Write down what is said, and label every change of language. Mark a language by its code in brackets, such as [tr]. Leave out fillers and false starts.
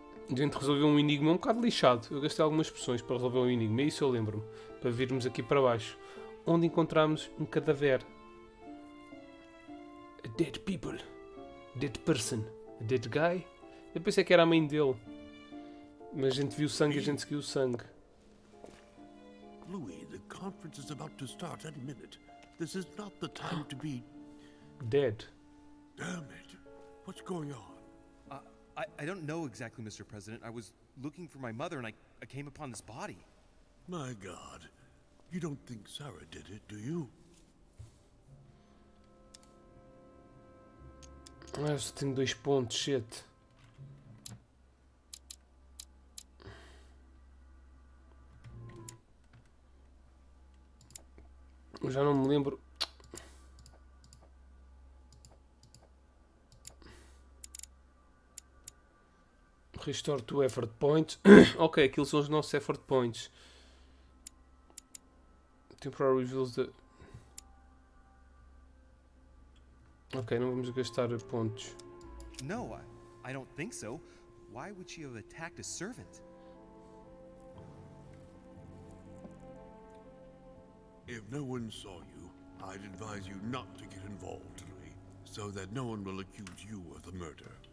[pt] A gente resolveu um enigma um bocado lixado. Eu gastei algumas expressões para resolver um enigma. E isso eu lembro-me. Para virmos aqui para baixo. Onde encontramos um cadáver. [en] A dead people. Dead person. A dead guy. [pt] Eu pensei que era a mãe dele. Mas a gente viu sangue e a gente seguiu o sangue. [en] Louis, the conference is about to start any minute. This is not the time to be... Dead. Damn it. What's going on? I don't know exactly, Mr. President. I was looking for my mother and I came upon this body. My God. You don't think Sarah did it, do you? [pt] Eu só tenho 2 pontos, shit. Eu já não me lembro. [en] Restore to effort points. [pt] Ok, aquilo são os nossos effort points. [en] Temporary reveals the... [pt] Ok, não vamos gastar pontos. [en] No, I don't think so. Why would she have attacked a servant? If no one saw you, I'd advise you not to get involved, Louis, so that no one will accuse you of the murder.